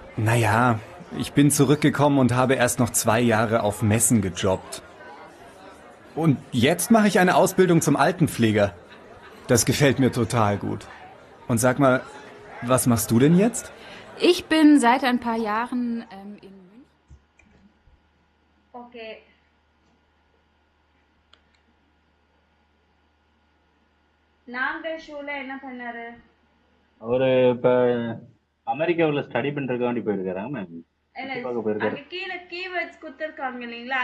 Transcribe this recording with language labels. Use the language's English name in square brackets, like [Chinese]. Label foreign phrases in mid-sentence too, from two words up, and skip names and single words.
[German] Naja, ich bin zurückgekommen und habe erst noch 2 Jahre auf Messen gejobbt. Und jetzt mache ich eine Ausbildung zum Altenpfleger. Das gefällt mir total gut. Und sag mal, was machst du denn jetzt? Ich bin seit ein paar Jahren in München. [Tamil] ஓகே. நாங்கள் ஷூல என்ன பண்ணாரு? அவரு இப்ப அமெரிக்காவில் ஸ்டடி பண்றதுக்காண்டி போயிருக்காராங்க மேம். இல்ல, சுத்தி பார்க்க போயிருக்காரு. அங்க கீழே கீவேர்ட்ஸ் கொடுத்துருக்காங்க இல்லைங்களா?